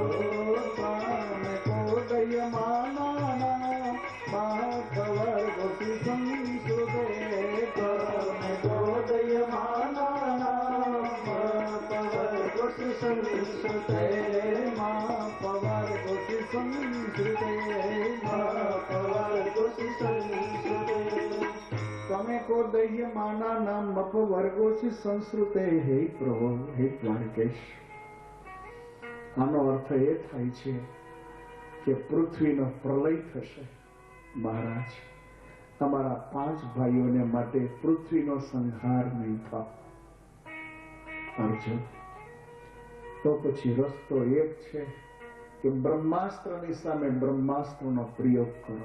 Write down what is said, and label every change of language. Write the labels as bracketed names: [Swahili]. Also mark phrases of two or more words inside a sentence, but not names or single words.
[Sanskrit] त्वामेको दह्यमानानां महापवर्गोऽपि संस्कृते त्वामेको दह्यमानानां महापवर्गोऽपि संस्कृते महापवर्गोऽपि संस्कृते महापवर्गोऽपि संस्कृते त्वमेको दह्यमानानां अपवर्गोऽपि संस्कृते. [Gujarati] હે પ્રભુ, હે દ્વારકેશ, આનો અર્થ એ થાય છે કે પૃથ્વીનો પ્રલય થશે. મહારાજ, અમારા 5 ભાઈઓને માટે પૃથ્વીનો સંહાર નહીં થાય. અર્જુન, તો પછી રસ્તો એક છે કે બ્રહ્માસ્ત્રની સામે બ્રહ્માસ્ત્રનો પ્રયોગ કરો.